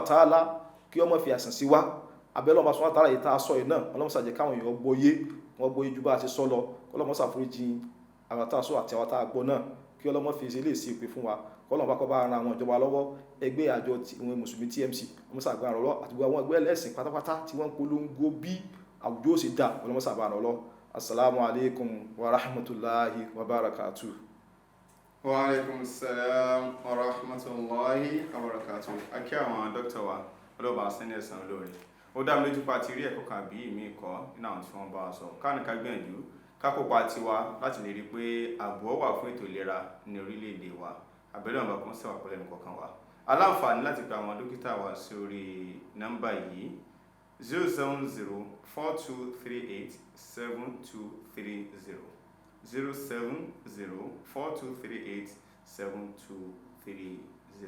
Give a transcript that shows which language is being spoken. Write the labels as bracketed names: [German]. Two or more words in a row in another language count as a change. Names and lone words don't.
[Arabic] وتعالى [Yoruba] kí ọmọ fi àìsàn sí wá abẹ́ Ọlọ́run bá [Arabic] سبحانه وتعالى [Yoruba] yìí tá a sọ yìí náà Ọlọ́run ṣàjẹ́ káwọn èèyàn gbọ́yé ju bá a ṣe sọ lọ Ọlọ́run ṣàforíjì àwọn tá a sọ àti àwọn tá a gbọ́ náà kí Ọlọ́run fi ṣe lè ṣe ìpè fún wa Ọlọ́run bá kọ́ bá ara àwọn ìjọba lọ́wọ́ ẹgbẹ́ àjọ ìwọ̀n mùsùlùmí TMC ọmọ sàgbà rọ̀ àti gbogbo àwọn ẹgbẹ́ ẹlẹ́sìn pátápátá tí wọ́n polongo bí àwùjọ ṣe dá Ọlọ́run sàgbà rọ̀ lọ. [Arabic] السلام عليكم ورحمة الله وبركاته. وعليكم السلام ورحمة الله وبركاته. [Yoruba] Akí àwọn dókítà wa ọlọ́ba sẹ́ni ẹ̀sán lórí. Ó dá mi lójú pa ti rí ẹ̀kọ́ kan bí ìmí ẹ̀kọ́ nínú àwọn tí wọ́n bá sọ. Káàní ká gbìyànjú ká kópa tiwa láti lè rí pé ààbò wà fún ètò ìlera ní orílẹ̀-èdè wa. Àbẹ̀rẹ̀ ọ̀nà kan sẹ́wà pẹ̀lú ẹnìkọ̀ọ̀kan wa. Aláǹfààní láti pe àwọn dókítà wa sí orí nọ́mbà yìí 07042387230 07042387230.